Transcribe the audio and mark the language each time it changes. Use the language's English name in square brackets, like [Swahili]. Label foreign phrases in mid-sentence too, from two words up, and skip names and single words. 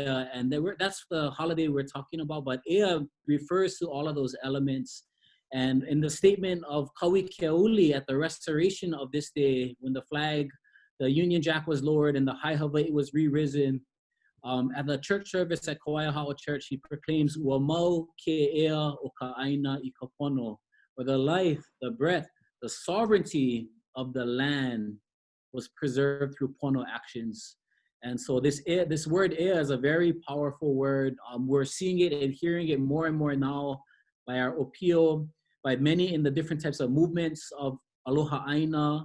[English] And that's the holiday we're talking about. But Ea refers to all of those elements. And in the statement of Kawi Keuli at the restoration of this day, when the flag, the Union Jack was lowered and the Hi Hawaii was re-risen, at the church service at Kauaiahao Church, he proclaims, [Hawaiian] "Ua mau ke ea o ka aina I ka pono," [English] where the life, the breath, the sovereignty of the land was preserved through pono actions. And so this word ea is a very powerful word. We're seeing it and hearing it more and more now by our opio, by many in the different types of movements of Aloha Aina.